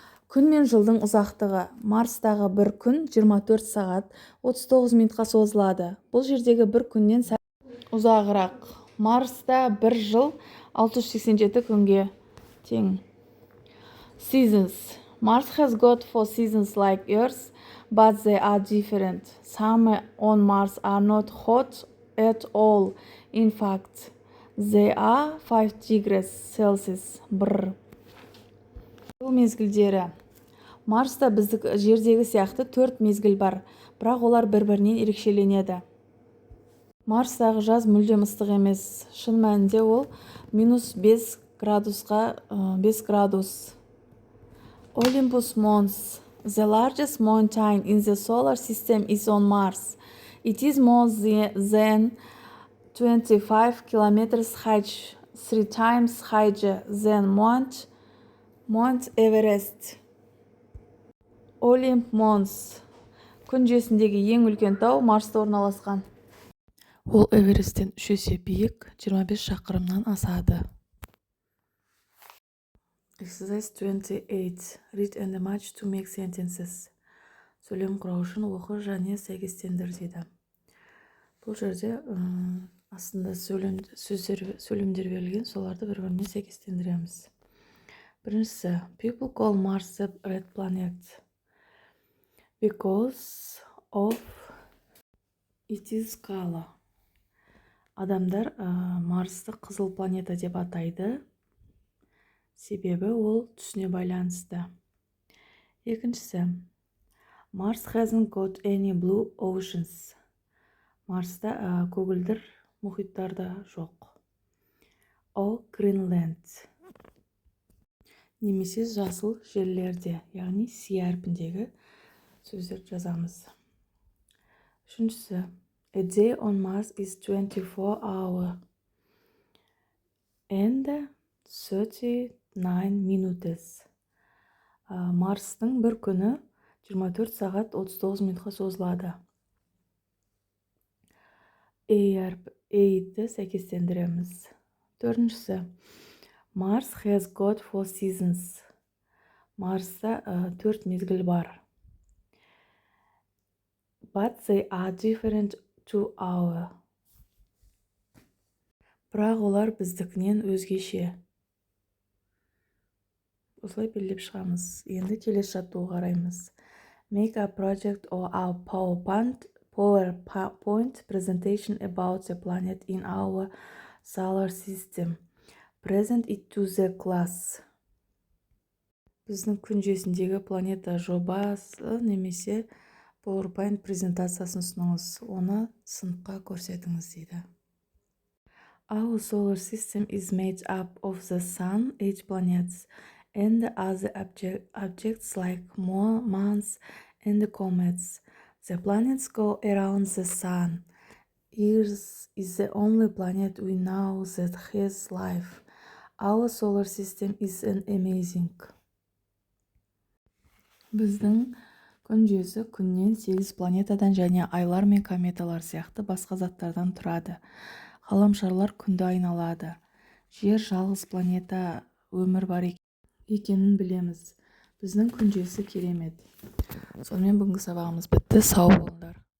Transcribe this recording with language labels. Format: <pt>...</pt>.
<kk>Күн мен жылдың ұзақтығы. Марстағы бір күн 24 сағат 39 минутқа созылады. Бұл жердегі бір күннен ұзағырақ. Марста бір жыл 687 күнге тең.</kk> <en>Seasons. Mars has got 4 seasons like Earth, but they are different. Summer on Mars are not hot at all. In fact, they are 5 degrees Celsius.</en> <kk>Жыл мезгілдері. Марста біздік жердегі сияқты 4 мезгіл бар, бірақ олар бір-бірінен ерекшеленеді. Марстағы жаз мүлдем ыстық емес. Шын мәнінде ол -5 градусқа 5 градус.</kk> <en>Olympus Mons. The largest mountain in the solar system is on Mars. It is more than 25 kilometers high, 3 times higher than Mount Everest. Olymp Mons.</en> <kk>Күн жүйесіндегі ең үлкен тау Марста орналасқан. Ол Эвересттен 3 есе биік, 25 шақырымнан асады.</kk> <en>Exercise 28. Read and match to make sentences.</en> <kk>Сөйлем құрау үшін оқы және сәйкестендір дейді. Бұл жерде астында сөйлемдер берілген, соларды бір-біріне сәйкестендіреміз. Біріншісі,</kk> <en>people call Mars the red planet because of its color.</en> <kk>Адамдар Марсты қызыл планета деп атайды, себебі ол түсіне байланысты. Екіншісі,</kk> <en>Mars hasn't got any blue oceans.</en> <kk>Марста көгілдір мұхиттарда жоқ.</kk> <en>Or Greenland.</en> <kk>Немесе жасыл жерлерде, яғни си әрпіндегі сөздер жазамыз. Үшіншісі,</kk> <en>a day on Mars is 24 hours and 39 minutes.</en> <kk>Марстың бір күні 24 сағат 39 минутқа созылады. A-ді сәйкестендіреміз. Төртіншісі,</kk> <en>Mars has got 4 seasons.</en> <kk>Марста 4 мезгіл бар.</kk> <en>But they are different to our.</en> <kk>Бірақ олар біздікінен өзгеше. Осылай белгілеп шығамыз. Енді келесі жаттығуға қараймыз.</kk> <en>Make a project or a PowerPoint presentation about the planet in our solar system. Present it to the class.</en> <kk>Біздің күн жүйесіндегі планета жобасы немесе PowerPoint презентациясын ұсыныңыз. Оны сыныпқа көрсетіңіз дейді.</kk> <en>Our solar system is made up of the sun, 8 planets, and other objects like moons and comets. The planets go around the sun. Earth is the only planet we know that has life. Our solar system is amazing.</en> <kk>Біздің күн жүйесі күннен 8 планетадан және айлар мен кометалар сияқты басқа заттардан тұрады. Ғаламшарлар күнді айналады. Жер жалғыз планета, өмір бар екенін білеміз. Біздің күн жүйесі керемет. Сонымен бүгінгі сабағымыз бітті. Сау болыңдар.</kk>